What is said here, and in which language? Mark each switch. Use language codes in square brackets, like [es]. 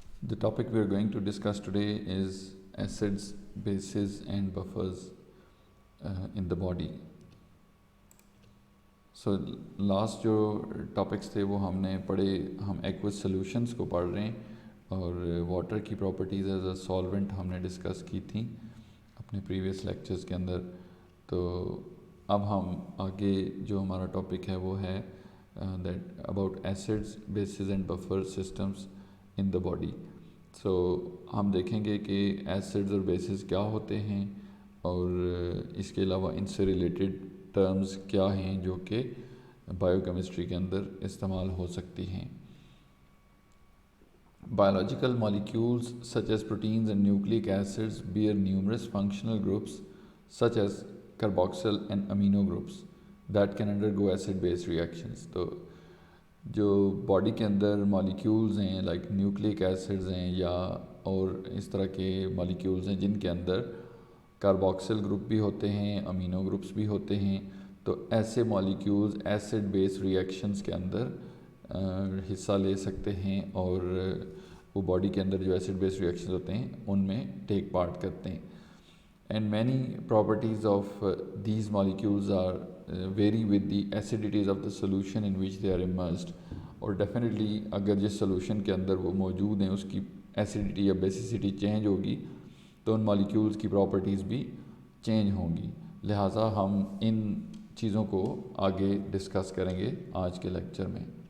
[en] The topic we are going to discuss today is acids, bases and buffers in the body. So last [ur] جو topics تھے وہ ہم نے پڑھے. ہم ایکوس سولوشنس کو پڑھ رہے ہیں اور واٹر کی پراپرٹیز ایز اے سالونٹ ہم نے ڈسکس کی تھیں اپنے پریویس لیکچرز کے اندر. تو اب ہم آگے جو ہمارا ٹاپک ہے وہ ہے [en] that about acids, bases and buffer systems in the body. [ur] So ہم دیکھیں گے کہ ایسڈز اور بیسز کیا ہوتے ہیں اور اس کے علاوہ ان سے ریلیٹڈ ٹرمز کیا ہیں جو کہ بائیو کیمسٹری کے اندر استعمال ہو سکتی ہیں. [en] Biological molecules such as proteins and nucleic acids bear numerous functional groups such as carboxyl and amino groups that can undergo acid base reactions. [ur] تو جو باڈی کے اندر مالیکیولز ہیں لائک نیوکلیک ایسڈز ہیں یا اور اس طرح کے مالیکیولز ہیں جن کے اندر کاربوکسل گروپ بھی ہوتے ہیں, امینو گروپس بھی ہوتے ہیں, تو ایسے مالیکیولز ایسڈ بیس ریئیکشنز کے اندر حصہ لے سکتے ہیں اور وہ باڈی کے اندر جو ایسڈ بیس ریئیکشنز ہوتے ہیں ان میں ٹیک پارٹ کرتے ہیں. [en] And many properties of these molecules are vary with the acidities of the solution in which they are immersed. [ur] اور definitely اگر جس solution کے اندر وہ موجود ہیں اس کی acidity یا basicity چینج ہوگی تو ان molecules کی properties بھی چینج ہوں گی. لہٰذا ہم ان چیزوں کو آگے ڈسکس کریں گے آج کے لیکچر میں.